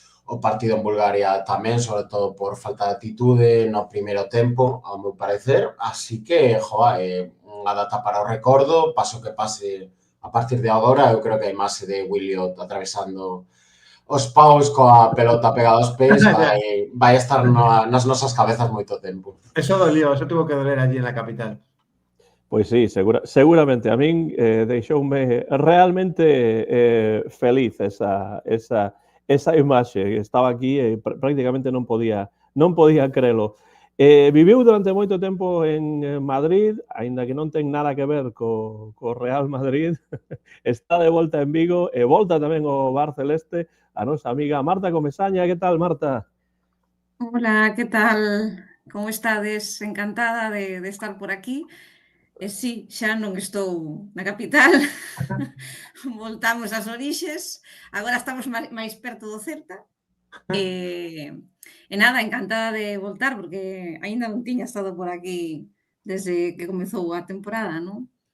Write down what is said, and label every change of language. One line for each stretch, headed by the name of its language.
Galician: o partido en Bulgaria tamén, sobre todo por falta de atitude no primeiro tempo, ao meu parecer, así que, unha data para o recordo, paso que pase a partir de agora, eu creo que a imaxe de Williot atravesando os paus coa pelota pegada aos pés vai estar nas nosas cabezas moito tempo.
Spanish: Eso dolió, eso tuvo que doler allí en la capital.
Galician: Pois sí, seguramente. A min deixoume realmente feliz esa imaxe. Estaba aquí e prácticamente non podía crelo. Viviu durante moito tempo en Madrid, aínda que non ten nada que ver co Real Madrid. Está de volta en Vigo e volta tamén o Bar Celeste a nosa amiga Marta Comesaña. Que tal, Marta?
Spanish: Hola, ¿qué tal?
Galician: Como estades? Encantada de estar por aquí. Sí, xa non estou na capital, voltamos ás orixes, agora estamos máis perto do Celta. E nada, encantada de voltar, porque aínda non tiña estado por aquí desde que comezou a temporada, non?